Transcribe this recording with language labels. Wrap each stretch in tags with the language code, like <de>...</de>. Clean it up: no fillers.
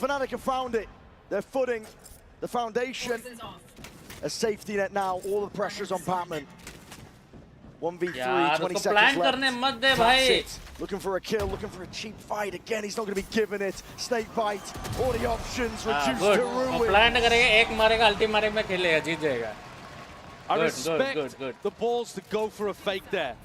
<en>The Fnatic have found it. Their footing, the foundation. A safety net now. All the pressure's on Patman. 1v3, 20 seconds left. That's it. Looking for a kill, looking for a cheap fight. Again, he's not going to be given it. Snake bite. All the options reduced to ruin.</en> <hi>Plan करेगा, एक मारेगा, ulti मारे में खेलेगा, जीत जाएगा.</hi> <en>I respect the balls to go for a fake there.</en>